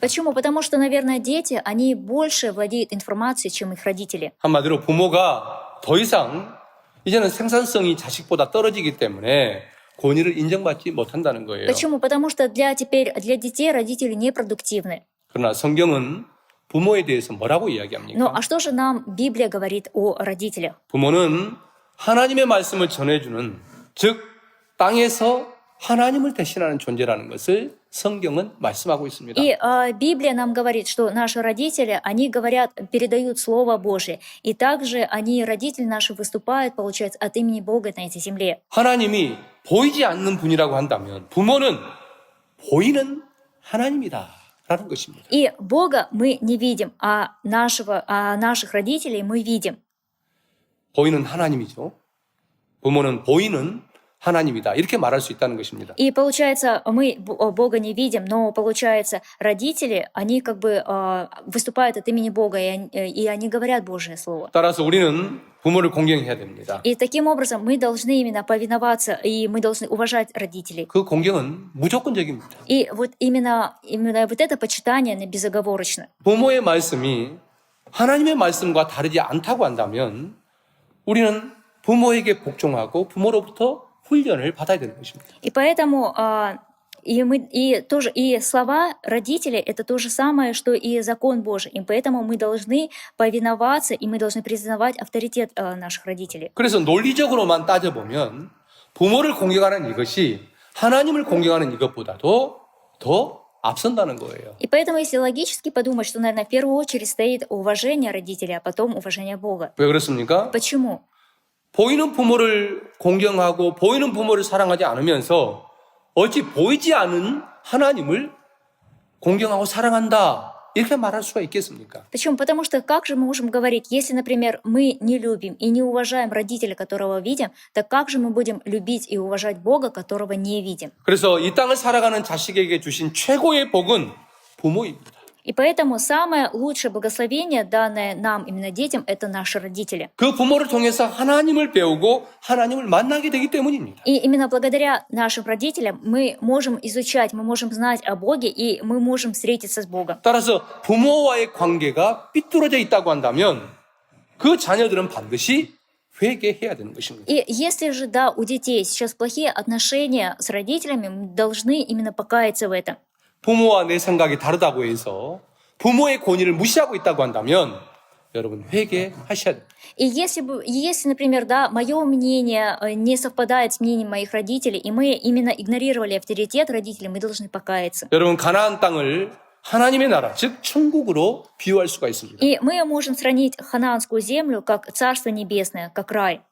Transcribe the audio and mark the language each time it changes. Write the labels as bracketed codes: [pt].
[ru] Почему? Потому что, наверное, дети, они больше владеют информацией, чем их родители. [ko] 한마디로 부모가 더 이상 이제는 생산성이 자식보다 떨어지기 때문에 권위를 인정받지 못한다는 거예요. [ru] Почему? Потому что для детей родители непродуктивны. [ko] 그러나 성경은 부모에 대해서 뭐라고 이야기합니까? [ru] Ну, а что же нам Библия говорит о родителях? [ko] 부모는 하나님의 말씀을 전해주는, 즉 땅에서 하나님을 대신하는 존재라는 것을 성경은 말씀하고 있습니다. [ru] И Библия нам говорит, что наши родители, они говорят, передают Слово Божие. И также они, родители наши, выступают, получается, от имени Бога на этой земле. [ko] 하나님이 보이지 않는 분이라고 한다면 부모는 보이는 하나님이다 라는 것입니다. [ru] И Бога мы не видим, а наших родителей мы видим. [ko] 보이는 하나님이죠. 부모는 보이는 하나님이다. 이렇게 말할 수 있다는 것입니다. [ru] И получается, мы Бога не видим, но получается, родители, они как бы выступают от имени Бога, и они говорят Божие Слово. [ko] 따라서 우리는 부모를 공경해야 됩니다. [ru] И таким образом мы должны именно повиноваться, и мы должны уважать родителей. [ko] 그 공경은 무조건적입니다. [ru] И вот именно вот это почитание, оно безоговорочно. [ko] 부모의 말씀이 하나님의 말씀과 다르지 않다고 한다면 우리는 부모에게 복종하고 부모로부터 훈련을 받아야 되는 것입니다. [ru] И поэтому и слова родителей это то же самое, что и закон Божий. И поэтому мы должны повиноваться, и мы должны признавать авторитет наших родителей. [ko] 그래서 논리적으로만 따져보면 부모를 공경하는 이것이 하나님을 공경하는 이것보다도 더 앞선다는 거예요. [ru] И поэтому, если логически подумать, что, наверное, в первую очередь стоит уважение родителей, а потом уважение Бога. [ko] 왜 그렇습니까? [ru] Почему? [ko] 보이는 부모를 공경하고 보이는 부모를 사랑하지 않으면서 어찌 보이지 않은 하나님을 공경하고 사랑한다 이렇게 말할 수가 있겠습니까? [ru] Почему? Потому что как же мы можем говорить, если, например, мы не любим и не уважаем родителя, которого видим, так как же мы будем любить и уважать Бога, которого не видим? [ko] 그래서 이 땅을 살아가는 자식에게 주신 최고의 복은 부모입니다. [ru] И поэтому самое лучшее благословение, данное нам, именно детям, это наши родители. [ko] 그 부모를 통해서 하나님을 배우고 하나님을 만나게 되기 때문입니다. [ru] И именно благодаря нашим родителям мы можем изучать, мы можем знать о Боге, и мы можем встретиться с Богом. [ko] 따라서 부모와의 관계가 삐뚤어져 있다고 한다면 그 자녀들은 반드시 회개해야 되는 것입니다. [ru] И если же, да, у детей сейчас плохие отношения с родителями, мы должны именно покаяться в этом. [ko] 부모와 내 생각이 다르다고 해서 부모의 권위를 무시하고 있다고 한다면 여러분 회개하셔야 됩니다. [ru] И если, например, да, мое мнение не совпадает с мнением моих родителей, и мы именно игнорировали авторитет родителей, мы должны покаяться. [ko] 여러분 가나안 땅을 하나님의 나라, 즉 천국으로 비유할 수가 있습니다. [ru] И мы можем сравнить ханаанскую землю как Царство Небесное, как рай.